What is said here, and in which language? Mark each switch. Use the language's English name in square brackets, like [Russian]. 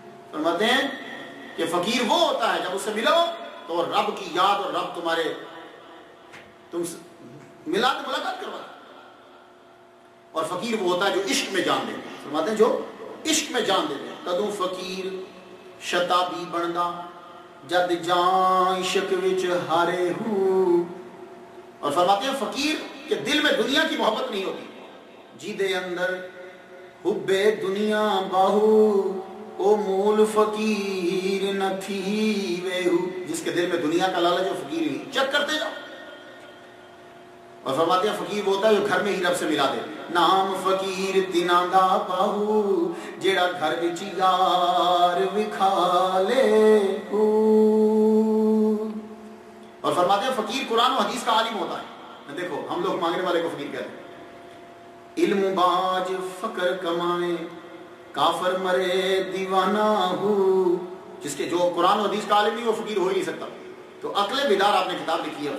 [Urdu] فرماتے ہیں کہ فقیر وہ ہوتا ہے جب اس سے ملو تو رب کی یاد اور رب تم ملاقات کروا. اور فقیر وہ ہوتا ہے جو عشق میں جان دے. فرماتے ہیں جو عشق میں جان دے [Punjabi] کدوں فقیر شتابی بندا جد جان عشق وچ ہارے ہو. [Urdu] اور فرماتے ہیں فقیر کہ دل میں دنیا کی محبت نہیں ہوتی. [Punjabi] جی دے اندر حب دنیا باہو او مول فقیر نہ تھی ویہو. [Urdu] جس کے دل میں دنیا کا لالچ جو فقیر ہی چیک کرتے جاؤ. اور فرماتے ہیں فقیر وہ ہوتا ہے جو گھر میں ہی رب سے ملا دے. [Punjabi] نام فقیر تینا دا باہو جیڑا گھر وچ یار وکھا لے ہو. [Urdu] اور فرماتے ہیں فقیر قرآن و حدیث کا عالم ہوتا ہے. دیکھو ہم لوگ مانگنے والے کو فقیر کہتے ہیں. [Punjabi] علم باج فقر کمائے کافر مرے دیوانہ ہو. [Urdu] جس کے جو قرآن و حدیث کا عالم نہیں وہ فقیر ہو ہی نہیں سکتا. تو عقل بیدار آپ نے کتاب لکھی ہے.